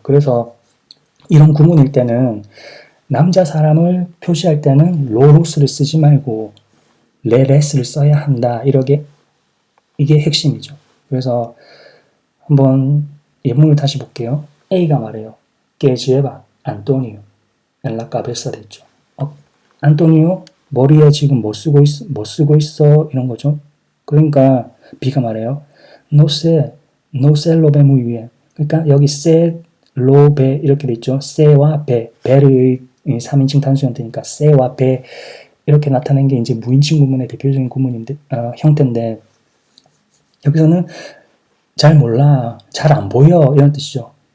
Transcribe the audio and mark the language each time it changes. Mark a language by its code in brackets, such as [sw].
[ko] 그래서 이런 구문일 때는 남자 사람을 표시할 때는 로로스를 쓰지 말고 레레스를 써야 한다. 이게 핵심이죠. 그래서 한번 예문을 다시 볼게요. A가 말해요. [es] Que lleva Antonio en la cabeza [ko] 됐죠. 안토니오 머리에 지금 뭐 쓰고 있어? 이런 거죠. 그러니까 B가 말해요. [es] No sé lo ve muy bien. [ko] 그러니까 여기 sé, lo ve 이렇게 돼 있죠. sé와 ve, ve를 3인칭 단수 형태니까 sé와 ve 이렇게 나타낸 게 이제 무인칭 구문의 대표적인 구문인데 형태인데 여기서는 잘 몰라, 잘 안 보여 이런 뜻이죠.